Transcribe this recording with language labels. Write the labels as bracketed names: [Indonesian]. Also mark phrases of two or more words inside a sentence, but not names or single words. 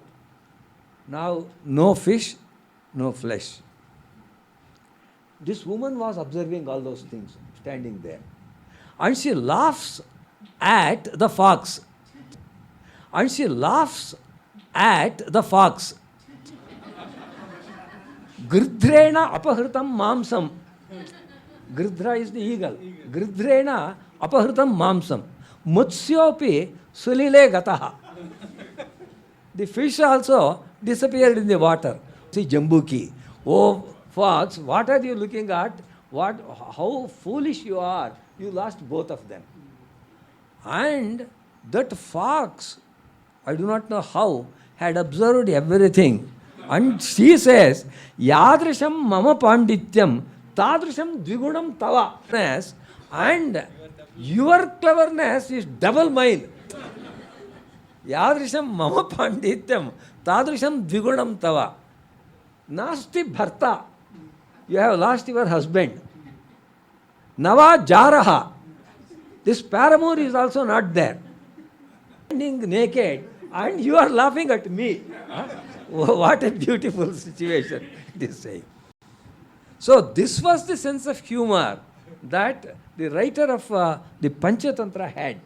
[English] Now, no fish, no flesh. This woman was observing all those things, standing there. And she laughs at the fox. And she laughs at the fox. [Sanskrit] Gridhrena apahritam mamsam. [English] Gridhra is the eagle. [Sanskrit] Gridhrena apahritam mamsam. Mutsyopi sulile gataha. [English] The fish also disappeared in the water. See, Jambuki. Oh, fox, what are you looking at? How foolish you are. You lost both of them. And that fox, I do not know how, had observed everything. And she says, [Sanskrit] Yadrisham mama pandityam, tadrisham dvigunam tava. [English] And your cleverness is double mine. [Sanskrit] Yadrisham mama pandityam, tadrisham dvigunam tava. Nasti bharta. [English] You have lost your husband. [Sanskrit] Nava jaraha. [English] This paramour is also not there. Standing naked and you are laughing at me. What a beautiful situation it is saying. So this was the sense of humor that the writer of the Panchatantra had.